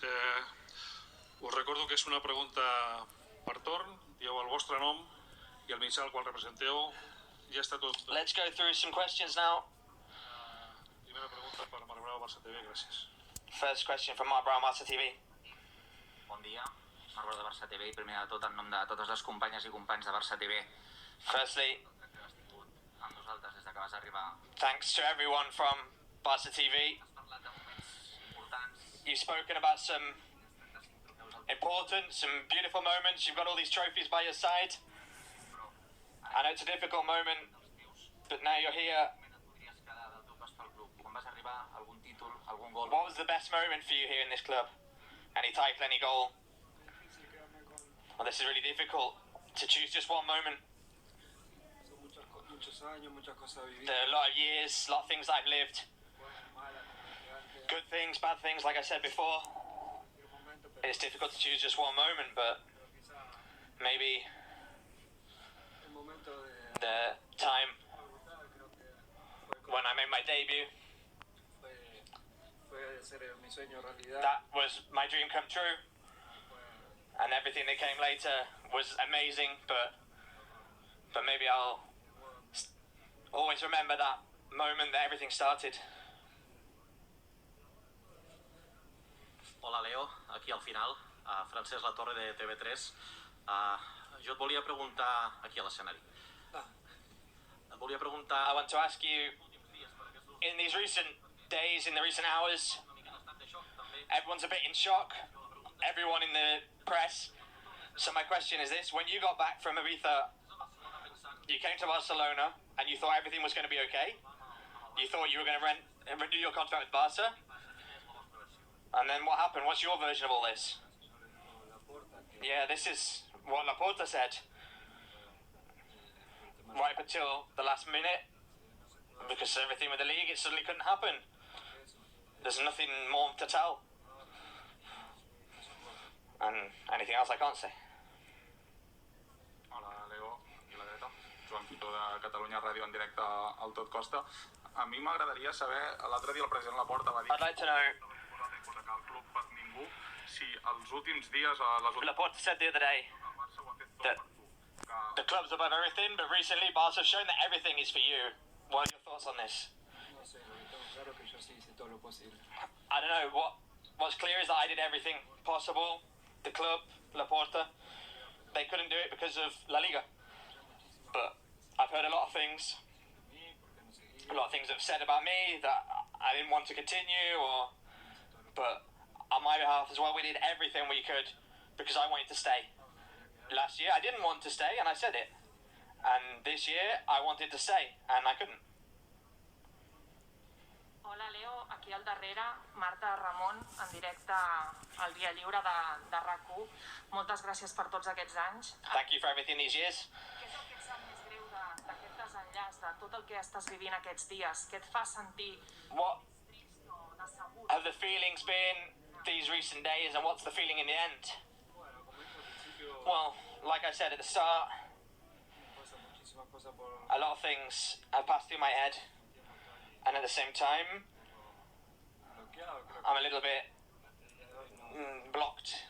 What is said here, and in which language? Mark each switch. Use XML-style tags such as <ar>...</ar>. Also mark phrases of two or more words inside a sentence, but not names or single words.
<ca>Us recordo que és una pregunta per torn, dieu el vostre nom i el mitjà al qual representeu. Ja està tot.</ca> <en>Let's go through some questions now.</en> <ca>Primera pregunta per Marc Brau, Barça TV, gràcies.</ca> <en>First question from Mark Brown, Master TV.</en> <ca>Bon dia, Marc Brau de Barça TV i primer de tot en nom de totes les companyes i companys de Barça TV.</ca> <en>Firstly,</en> <ca>Que has tingut amb nosaltres des que vas arribar.</ca> <en>thanks to everyone from Barca TV.</en> <ca>Has parlat de moments importants,</ca> <en>You've spoken about some important, some beautiful moments. You've got all these trophies by your side. I know it's a difficult moment, but now you're here.</en> <ca>moment et podries quedar del teu pas pel club. Quan vas arribar, algun títol, algun gol?</ca> <en>What was the best moment for you here in this club? Any title, any goal?</en> <es>difícil quedarme con</es> <en>Well, this is really difficult to choose just one moment.</en> <es>son muchos años, muchas cosas vividas,</es> <en>There are a lot of years, a lot of things I've lived.</en> <es>buenas, malas, como dije antes,</es> <en>Good things, bad things, like I said before.</en> <es>cualquier momento, pero</es> <en>It's difficult to choose just one moment, but</en> <es>quizá</es> <en>maybe</en> <es>el momento de</es> <en>the time</en> <es>debutar creo que fue,</es> <en>when I made my debut,</en> <es>fue hacer mi sueño realidad.</es> <en>that was my dream come true. And everything that came later was amazing, but maybe I'll always remember that moment that everything started.</en> <ca>Hola, Leo, aquí al final, Francesc La Torre de TV3. Jo et volia preguntar, aquí a l'escenari, et volia</ca> <en>I</en> <ca>preguntar</ca> <en>want to ask you, in these recent days, in the recent hours,</en> <ca>una mica en estat de xoc, també.</ca> <en>everyone's a bit in shock, everyone in the press. So my question is this: when you got back from Ibiza, you came to Barcelona and you thought everything was going to be okay. You thought you were going to renew your contract with Barca. And then what happened? What's your version of all this? Yeah, this is what Laporta said. Right up until the last minute, because everything with the league, it suddenly couldn't happen. There's nothing more to tell. And anything else I can't say.</en> <ca>Hola, Leo i la dreta. Joan Fito de Catalunya Ràdio en directe al Tot Costa. A mi m'agradaria saber, l'altre dia el president Laporta va dir...</ca> <en>I'd like to know...</en> <ca>...hipotecar el club per ningú, si els últims dies...</ca> <en>Laporta said the other day that the club's above everything, but recently Barca have shown that everything is for you. What are your thoughts on this?</en> <es>No sé, lo que tengo claro que yo sí hice todo lo posible.</es> <en>I don't know, what's clear is that I did everything possible. The club, Laporta, they couldn't do it because of La Liga. But I've heard a lot of things that have said about me that I didn't want to continue, but on my behalf as well, we did everything we could because I wanted to stay. Last year I didn't want to stay and I said it, and this year I wanted to stay and I couldn't.</en> <ca>Hola Leo, aquí al darrere, Marta Ramon, en directe al Dia Lliure de RAC1. Moltes gràcies per tots aquests anys.</ca> <en>Thank you for everything these years.</en> <ca>Què és el que et sap més greu d'aquest desenllaç, de tot el que estàs vivint aquests dies? Què et fa sentir</ca> <en>What</en> <ca>trist o decebut?</ca> <en>have the feelings been these recent days, and what's the feeling in the end? Well, like I said at the start, a lot of things have passed through my head, and at the same time, I'm a little bit blocked.</en>